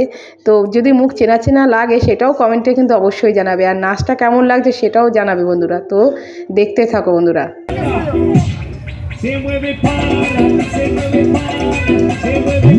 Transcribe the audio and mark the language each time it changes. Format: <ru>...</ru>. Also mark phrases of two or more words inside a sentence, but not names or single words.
<bn>তো যদি মুখ চেনা চেনা লাগে সেটাও কমেন্টে কিন্তু অবশ্যই জানাবে, আর নাচটা কেমন লাগছে সেটাও জানাবে বন্ধুরা। তো দেখতে থাকো বন্ধুরা।</bn> <es>Se mueve para, se mueve para, se mueve</es>